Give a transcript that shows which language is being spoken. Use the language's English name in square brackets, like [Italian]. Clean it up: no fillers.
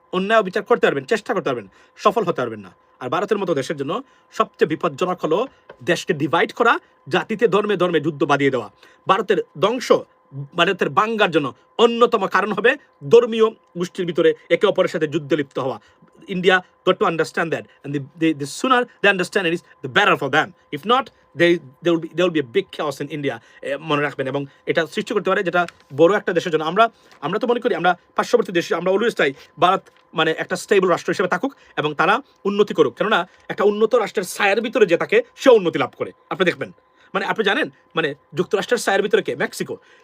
[Bangla] অন্যায় বিচার করতে পারবেন, চেষ্টা করতে পারবেন, সফল হতে পারবেন না। আর ভারতের মতো দেশের জন্য সবচেয়ে বিপজ্জনক হলো দেশকে ডিভাইড করা, জাতিতে ধর্মে ধর্মে যুদ্ধ বাঁধিয়ে দেওয়া। ভারতের ধ্বংস, ভারতের বাঙ্গার জন্য অন্যতম কারণ হবে ধর্মীয় গোষ্ঠীর ভিতরে একে অপরের সাথে যুদ্ধে লিপ্ত হওয়া। [English] India got to understand that, and the sooner they understand it is the better for them. If not, there will be a big chaos in India. [Bangla] মনে রাখবেন, এবং এটা সৃষ্টি করতে পারে যেটা বড় একটা দেশের জন্য। আমরা তো মনে করি আমরা পার্শ্ববর্তী দেশে, আমরা অলওয়েজ চাই ভারত একটা স্টেবল রাষ্ট্র হিসেবে থাকুক এবং তারা উন্নতি করুক। কেননা একটা উন্নত রাষ্ট্রের ছায়ার ভিতরে যে থাকে সে উন্নতি লাভ করে। আপনি দেখবেন, আপনি জানেন যুক্তরাষ্ট্রের ছায়ার ভিতরে কে? মেক্সিকো।